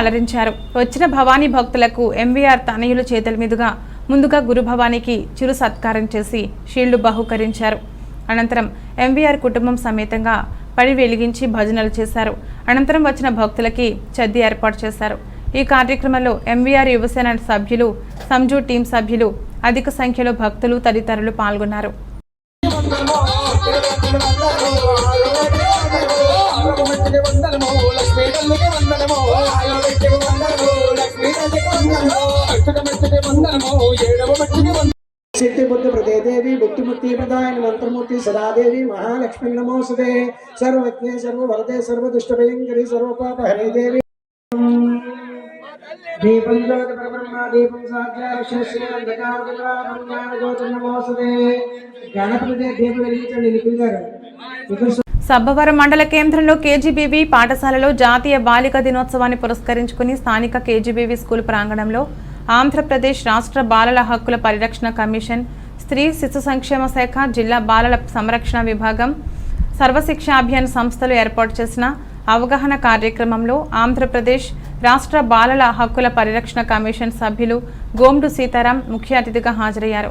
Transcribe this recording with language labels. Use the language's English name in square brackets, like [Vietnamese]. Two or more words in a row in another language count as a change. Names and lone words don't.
[Telugu] వచ్చిన భవానీ భక్తులకు ఎంవీఆర్ తనయుల చేతుల మీదుగా ముందుగా గురుభవానికి చిరు సత్కారం చేసి షీల్డ్ బహుకరించారు. అనంతరం ఎంవీఆర్ కుటుంబం సమేతంగా పడి వెలిగించి భజనలు చేశారు. అనంతరం వచ్చిన భక్తులకి చద్ది ఏర్పాటు చేశారు. ఈ కార్యక్రమంలో ఎంవీఆర్ యువసేన సభ్యులు, సంజు టీం సభ్యులు, అధిక సంఖ్యలో భక్తులు తదితరులు పాల్గొన్నారు. [Sanskrit] सिद्धि बुद्धि प्रदे देवी बुद्धिमुक्ति प्रदायन मंत्रमूर्ति सदादेवी महालक्ष्मी नमोस्तुते सर्वज्ञे सर्ववरदे सर्वदुष्टभयंकरी सर्वपापहरे देवी दीपं ज्योति परब्रह्मा दीपं साक्षात् अंधकारं ज्ञानज्योति नमोस्तुते गणपति दीप [Telugu] వెలిగించండి నిలిపిగారు. సబ్బవరం మండల కేంద్రంలో కేజీబీవీ పాఠశాలలో జాతీయ బాలిక దినోత్సవాన్ని పురస్కరించుకుని స్థానిక కేజీబీవీ స్కూల్ ప్రాంగణంలో ఆంధ్రప్రదేశ్ రాష్ట్ర బాలల హక్కుల పరిరక్షణ కమిషన్, స్త్రీ శిశు సంక్షేమ శాఖ, జిల్లా బాలల సంరక్షణ విభాగం, సర్వశిక్ష అభియాన్ సంస్థలు ఏర్పాటు చేసిన అవగాహన కార్యక్రమంలో ఆంధ్రప్రదేశ్ రాష్ట్ర బాలల హక్కుల పరిరక్షణ కమిషన్ సభ్యులు గోమ్డు సీతారాం ముఖ్య అతిథిగా హాజరయ్యారు.